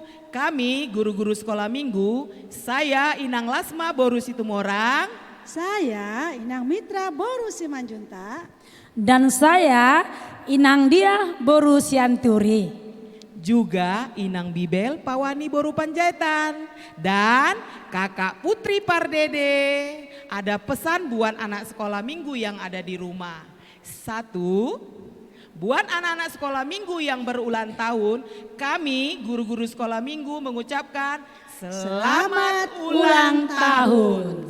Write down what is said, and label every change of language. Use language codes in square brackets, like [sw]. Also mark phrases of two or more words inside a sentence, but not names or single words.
[id] Kami guru-guru sekolah minggu, saya Inang Lasma Boru Situmorang, Saya Inang Mitra Boru Simanjunta. Dan saya Inang Dia Boru Sianturi. juga Inang Bibel Pawani Boru Panjaitan, dan Kakak Putri Pardede. Ada pesan buat anak sekolah minggu yang ada di rumah. 1, buat anak-anak sekolah minggu yang berulang tahun, kami guru-guru sekolah minggu mengucapkan selamat ulang tahun.